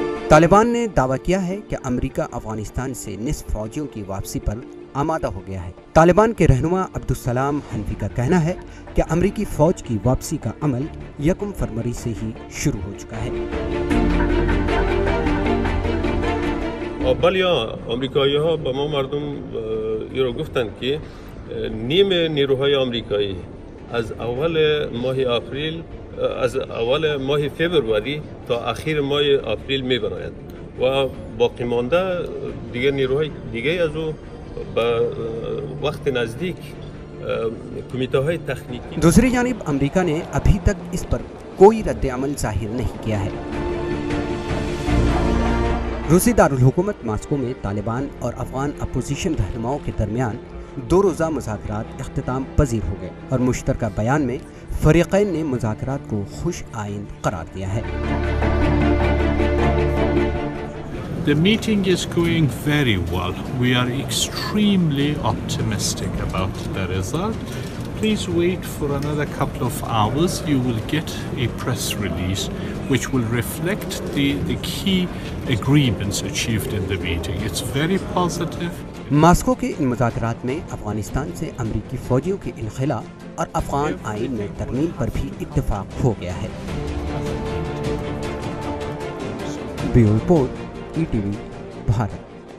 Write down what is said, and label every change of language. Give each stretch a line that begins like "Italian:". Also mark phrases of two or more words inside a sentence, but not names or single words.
Urdu: طالبان نے دعویٰ کیا ہے کہ امریکہ افغانستان سے نصف فوجیوں کی واپسی پر آمادہ ہو گیا ہے. طالبان کے رہنما عبدالسلام حنفی کا کہنا ہے کہ امریکی فوج کی واپسی کا عمل 1 فروری سے ہی شروع ہو چکا ہے.
Persian: اولیا آمریکایی‌ها با ما مردم رو گفتن که نیم نیروهای آمریکایی از اول ماه فوریه تا اخیر ماه آپریل می‌برند و باقی مانده دیگر نیروهای دیگه از او به وقت نزدیک کمیته‌های تکنیکی
Urdu: دوسری جانب امریکہ نے ابھی تک اس پر کوئی رد عمل ظاہر نہیں کیا ہے. روسی دارالحکومت ماسکو میں طالبان اور افغان اپوزیشن رہنماؤں کے درمیان 2 روزہ مذاکرات اختتام پذیر ہو گئے اور مشترکہ بیان میں فریقین نے مذاکرات کو خوش آئند قرار دیا ہے.
English: The meeting is going very well. We are extremely optimistic about the result. Please wait for another couple of hours. You will get a press release which will reflect the key agreements achieved in the meeting. It's very positive.
Urdu: ماسکو کے ان مذاکرات میں افغانستان سے امریکی فوجیوں کے انخلا اور افغان آئین میں ترمیم پر بھی اتفاق ہو گیا ہے.
English: bureau report, ETV, भारत।